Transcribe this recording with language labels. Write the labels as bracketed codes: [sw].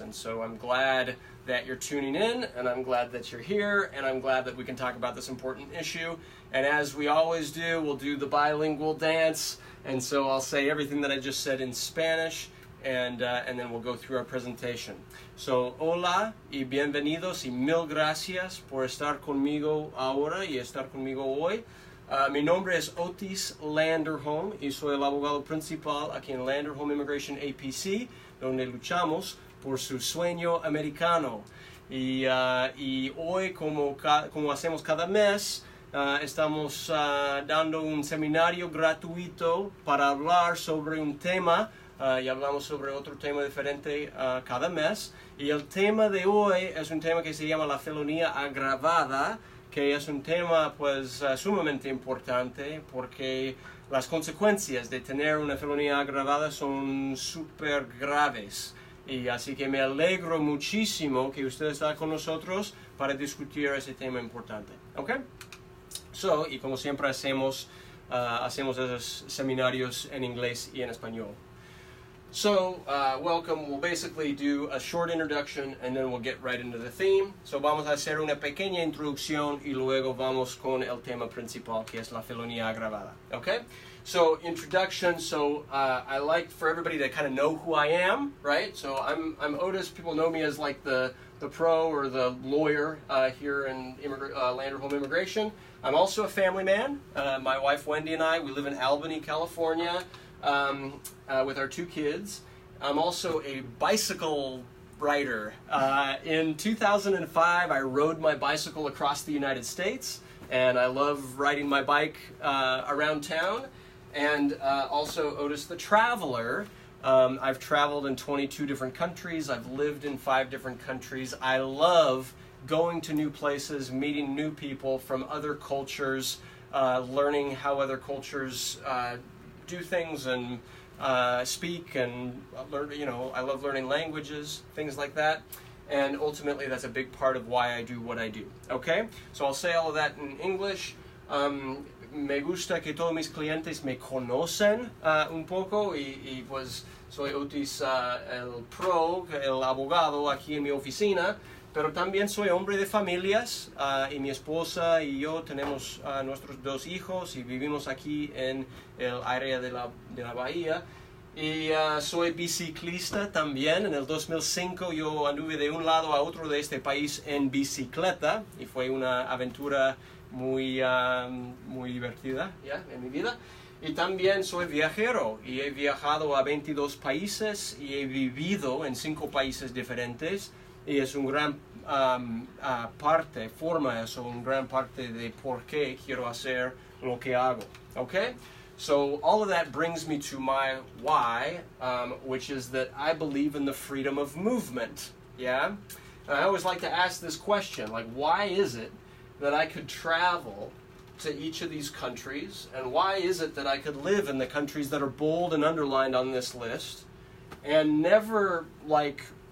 [en] And so I'm glad that you're tuning in, and I'm glad that you're here, and I'm glad that we can talk about this important issue. And as we always do, we'll do the bilingual dance, and so I'll say everything that I just said in Spanish, and then we'll go through our presentation. [es] So, hola y bienvenidos y mil gracias por estar conmigo ahora y estar conmigo hoy. Mi nombre es Otis Landerholm y soy el abogado principal aquí en Landerholm Immigration A.P.C., donde luchamos por su sueño americano. Y hoy, como hacemos cada mes, estamos dando un seminario gratuito para hablar sobre un tema. Y hablamos sobre otro tema diferente cada mes. Y el tema de hoy es un tema que se llama la felonía agravada, que es un tema pues sumamente importante porque las consecuencias de tener una felonía agravada son súper graves. Y así que me alegro muchísimo que usted está con nosotros para discutir ese tema importante. ¿Ok? So, y como siempre hacemos esos seminarios en inglés y en español. [en] So, welcome. We'll basically do a short introduction and then we'll get right into the theme. [es] So, vamos a hacer una pequeña introducción y luego vamos con el tema principal, que es la felonía agravada. [en] Okay? So, introduction. So, I like for everybody to kind of know who I am, right? So, I'm Otis. People know me as like the pro or the lawyer here in Landerholm Immigration. I'm also a family man. My wife Wendy and I, we live in Albany, California. With our 2 kids. I'm also a bicycle rider. In 2005, I rode my bicycle across the United States, and I love riding my bike around town. And also Otis the Traveler. I've traveled in 22 different countries. I've lived in 5 different countries. I love going to new places, meeting new people from other cultures, learning how other cultures do things and speak and learn. I love learning languages, things like that, and ultimately that's a big part of why I do what I do. Okay, so I'll say all of that in English. [es] Me gusta que todos mis clientes me conocen un poco y pues soy Otis el pro, el abogado aquí en mi oficina. Pero también soy hombre de familias y mi esposa y yo tenemos nuestros 2 hijos y vivimos aquí en el área de la bahía. Y soy biciclista también. En el 2005 yo anduve de un lado a otro de este país en bicicleta y fue una aventura muy divertida en mi vida. Y también soy viajero y he viajado a 22 países y he vivido en 5 países diferentes. Y es un gran un gran parte de por qué quiero hacer lo que hago. [en] Okay? So all of that brings me to my why, which is that I believe in the freedom of movement. Yeah? And I always like to ask this question, like, why is it that I could travel to each of these countries, and why is it that I could live in the countries that are bold and underlined on this list and never, like,